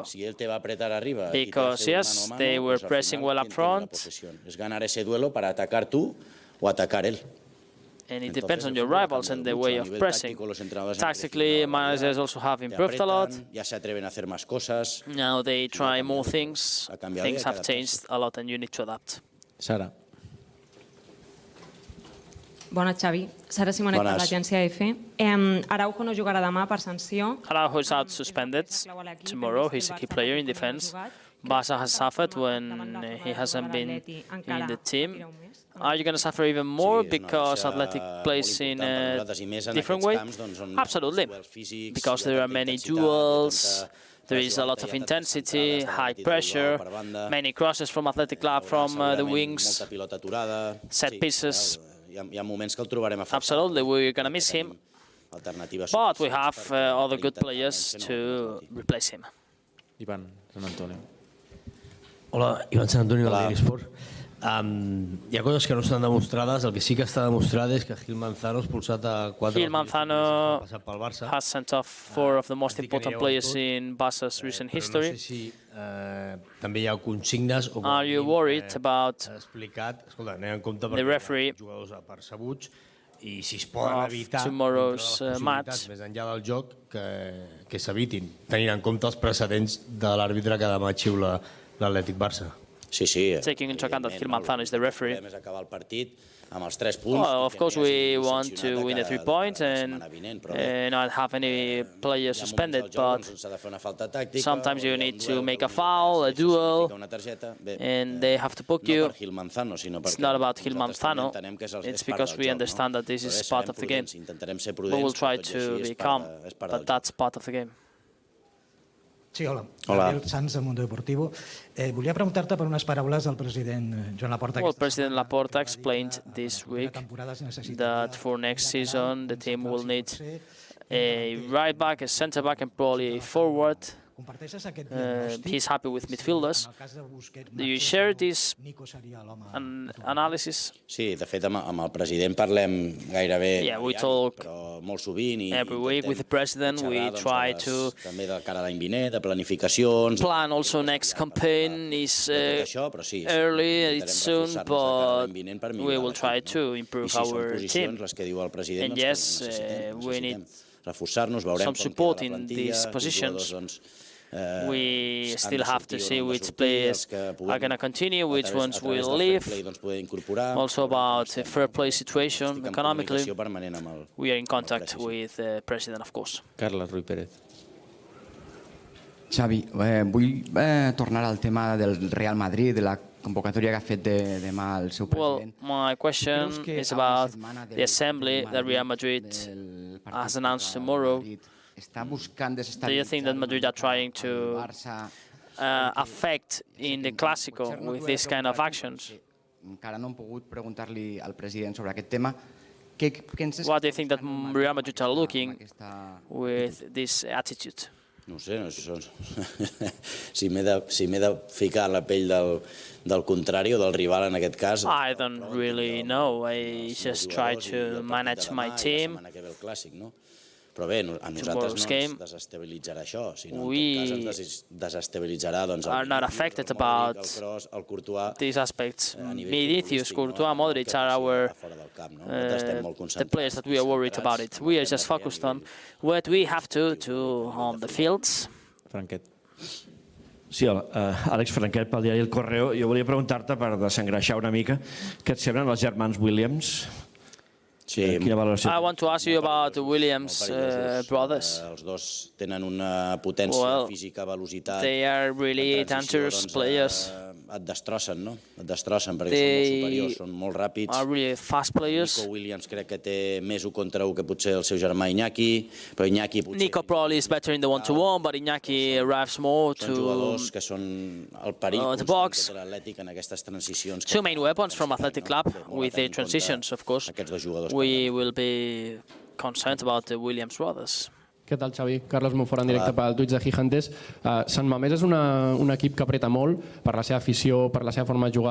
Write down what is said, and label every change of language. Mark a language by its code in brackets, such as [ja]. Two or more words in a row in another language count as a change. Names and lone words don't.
[en] Because, yes, they were pressing well up front. And it depends on your rivals and the way of pressing. Tactically, managers also have improved a lot. Now they try more things. Things have changed a lot and you need to adapt. Sara. [ca] Bona, Xavi. Sara Simonet, de l'agència EFE. Araujo no jugarà demà per sanció. [en] Araujo is out suspended tomorrow. He's a key player in defense. Barça has suffered when he hasn't been in the team. Are you going to suffer even more because Athletic plays in a different way? Absolutely. Because there are many duels, there is a lot of intensity, high pressure, many crosses from Athletic Club from the wings, set pieces. Absolutely, we're going to miss him, but we have other good players to replace him. Ivan San Antonio. [ca] Hola, Ivan San Antonio de l'Esport. Hi ha coses que no estan demostrades. El que sí que està demostrat és que Gil Manzano ha expulsat a 4 [en] Gil Manzano has sent off 4 of the most important players in Barça's recent history. [ca] No sé si també hi ha consignes o [en] Are you worried about the referee [ca] jugadors apercebuts i si es poden evitar [en] tomorrow's match [ca] més enllà del joc que s'evitin, tenint en compte els precedents de l'àrbitre que demà xiula l'Atlètic Barça. [en] Taking into account that Gil Manzano is the referee. Well, of course, we want to win the 3 points and not have any player suspended, but sometimes you need to make a foul, a duel, and they have to book you. It's not about Gil Manzano, it's because we understand that this is part of the game. We will try to be calm, but that's part of the game. [ca] Sí, hola. Gabriel Sanz, del Mundo Deportivo. Volia preguntar-te per unes paraules del president Joan Laporta. [en] Well, President Laporta explained this week that for next season the team will need a right back, a centre back, and probably a forward. He's happy with midfielders. Do you share this analysis? [ca] Sí, de fet, amb el president parlem gairebé [en] we talk [ca] molt sovint i [en] every week with the president. We try to [ca] també de cara a l'any vinent, de planificacions. [en] Plan also next campaign is early, it's soon, but we will try to improve our team. And yes, we need some support in these positions. We still have to see which players are going to continue, which ones will leave. Also about the fair play situation economically. We are in contact with the president, of course. Carles Ruiz Pérez. [ca] Xavi, vull tornar al tema del Real Madrid, de la convocatòria que ha fet demà el seu president. [en] Well, my question is about the assembly that Real Madrid has announced tomorrow. Do you think that Madrid are trying to affect in the Clásico with this kind of actions? [ca] Encara no hem pogut preguntar-li al president sobre aquest tema. [en] What do you think that Real Madrid are looking with this attitude? [ca] No sé, si m'he de ficar en la pell del contrari o del rival en aquest cas. [en] I don't really know. I just try to manage my team. [ca] Però bé, a nosaltres no ens desestabilitzarà això, sinó en tot cas ens desestabilitzarà el Kroos, el Courtois. [en] These aspects, Vinicius, Courtois, Modric are the players that we are worried about it. We are just focused on what we have to do on the fields. Franquet. [ca] Sí, Àlex Franquet, pel diari El Correo. Jo volia preguntar-te, per desengreixar una mica, què et semblen els germans Williams? [en] I want to ask you about the Williams brothers. [ca] Els dos tenen una potència física, velocitat. [en] They are really dangerous players. [ca] et destrossen, no? Et destrossen perquè són molt superiors, són molt ràpids. [en] Are really fast players. [ca] Nico Williams crec que té més 1 contra 1 que potser el seu germà Iñaki, però Iñaki potser... [en] Nico probably is better in the 1-to-1, but Iñaki arrives more to... [ca] Són jugadors que són el perill constant que té l'Atlètic en aquestes transicions. [en] Two main weapons from Athletic Club with the transitions, of course. We will be concerned about the Williams brothers. [ca] Què tal, Xavi? Carlos Monfort en directe pel Twitch de Hernández. Sant Mamés és un equip que apreta molt per la seva afició, per la seva forma de jugar.